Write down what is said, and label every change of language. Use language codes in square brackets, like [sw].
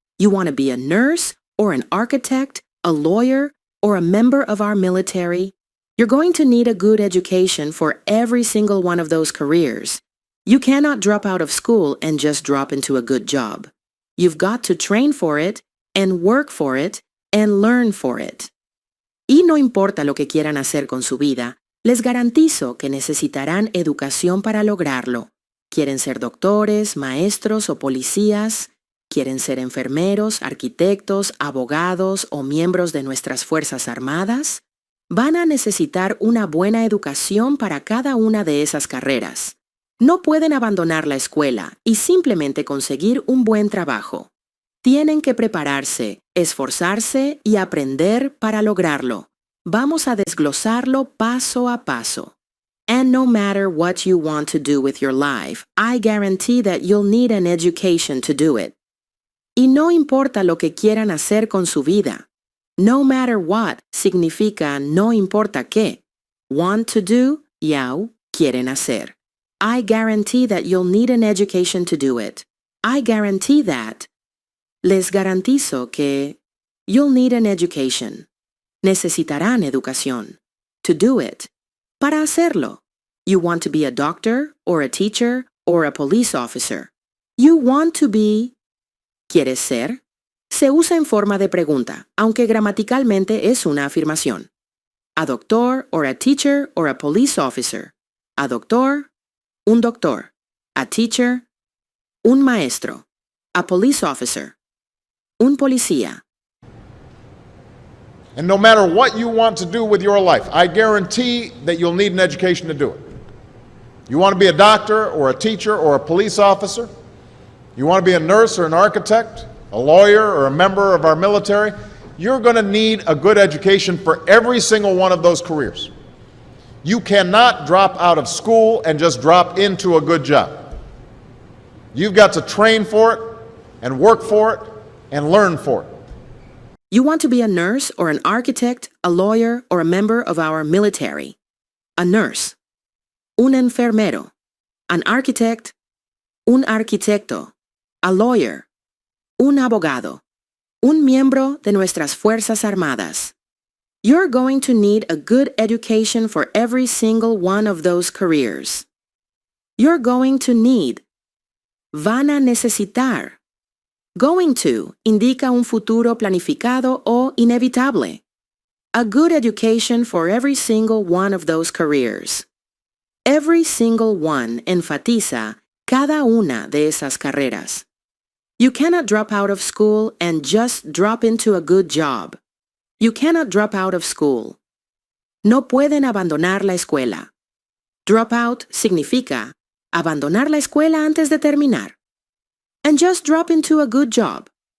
[en] You want to be a nurse or an architect, a lawyer, or a member of our military? You're going to need a good education for every single one of those careers. You cannot drop out of school and just drop into a good job. You've got to train for it and work for it and learn for it. [es] Y no importa lo que quieran hacer con su vida, les garantizo que necesitarán educación para lograrlo. ¿Quieren ser doctores, maestros o policías? ¿Quieren ser enfermeros, arquitectos, abogados o miembros de nuestras Fuerzas Armadas? Van a necesitar una buena educación para cada una de esas carreras. No pueden abandonar la escuela y simplemente conseguir un buen trabajo. Tienen que prepararse, esforzarse y aprender para lograrlo. Vamos a desglosarlo paso a paso. [en] And no matter what you want to do with your life, I guarantee that you'll need an education to do it. [es] Y no importa lo que quieran hacer con su vida. [en] No matter what [es] significa no importa qué. [en] Want to do, yao, [es] quieren hacer. [en] I guarantee that you'll need an education to do it. I guarantee that. [es] Les garantizo que [en] you'll need an education. [es] Necesitarán educación. [en] To do it. [es] Para hacerlo. [en] You want to be a doctor or a teacher or a police officer. You want to be... [es] ¿Quieres ser? Se usa en forma de pregunta, aunque gramaticalmente es una afirmación. [en] A doctor or a teacher or a police officer. A doctor, [es] un doctor. [en] A teacher, [es] un maestro. [en] A police officer, [es] un policía. [en] And no matter what you want to do with your life, I guarantee that you'll need an education to do it. You want to be a doctor or a teacher or a police officer? You want to be a nurse or an architect, a lawyer or a member of our military? You're going to need a good education for every single one of those careers. You cannot drop out of school and just drop into a good job. You've got to train for it and work for it and learn for it. You want to be a nurse or an architect, a lawyer, or a member of our military. A nurse. [es] Un enfermero. [en] An architect. [es] Un arquitecto. [en] A lawyer. [es] Un abogado. un miembro de nuestras Fuerzas Armadas. [en] You're going to need a good education for every single one of those careers. You're going to need. [es] Van a necesitar. [en] Going to [es] indica un futuro planificado o inevitable. [en] A good education for every single one of those careers. Every single one [es] enfatiza cada una de esas carreras. [en] You cannot drop out of school and just drop into a good job. You cannot drop out of school. [es] No pueden abandonar la escuela. [en] Drop out [es] significa abandonar la escuela antes de terminar. [en] And just drop into a good job.